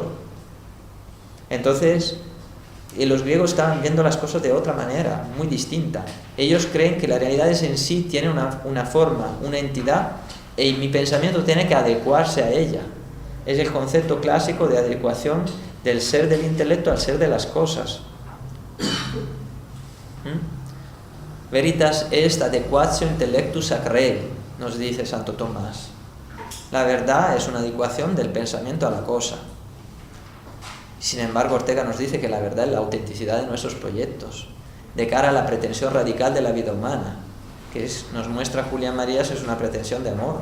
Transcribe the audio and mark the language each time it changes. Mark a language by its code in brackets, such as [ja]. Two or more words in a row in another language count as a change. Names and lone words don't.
[es] Entonces, los griegos estaban viendo las cosas de otra manera, muy distinta. Ellos creen que la realidad en sí tiene una forma, una entidad, y mi pensamiento tiene que adecuarse a ella. Es el concepto clásico de adecuación del ser del intelecto al ser de las cosas. [la] Veritas est adequatio intellectus ac rei, nos dice Santo Tomás. [es] La verdad es una adecuación del pensamiento a la cosa. Sin embargo, Ortega nos dice que la verdad es la autenticidad de nuestros proyectos, de cara a la pretensión radical de la vida humana, que nos muestra Julián Marías, es una pretensión de amor.